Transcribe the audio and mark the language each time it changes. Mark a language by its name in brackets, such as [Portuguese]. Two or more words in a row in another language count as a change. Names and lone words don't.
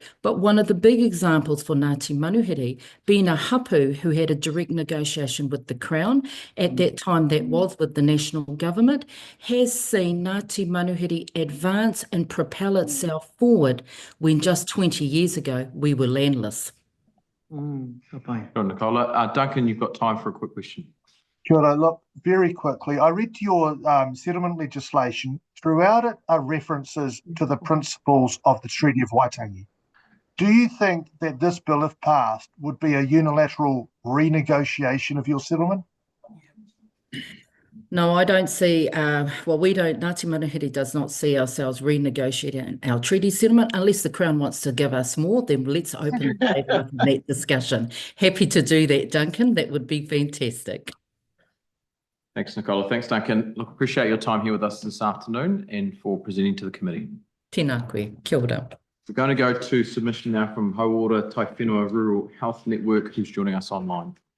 [English] But one of the big examples for Ngāti Manuhiri being a hapu who had a direct negotiation with the Crown, at that time that was with the national government, has seen Ngāti Manuhiri advance and propel itself forward when just 20 years ago we were landless. Nicola. Duncan, you've got time for a quick question. [Māori] Kia ora. [English] Look, very quickly, I read your settlement legislation. Throughout it are references to the principles of the Treaty of Waitangi. Do you think that this bill, if passed, would be a unilateral renegotiation of your settlement? No, I don't see, we don't, Ngāti Manuhiri does not see ourselves renegotiating our treaty settlement. Unless the Crown wants to give us more, then let's open the table up in that discussion. Happy to do that, Duncan. That would be fantastic. Thanks, Nicola. Thanks, Duncan. Look, appreciate your time here with us this afternoon and for presenting to the committee. [Māori] Tēnā koe. Kia ora. [English] We're going to go to submission now from Hauora Taiwhenua Rural Health Network, who's joining us online.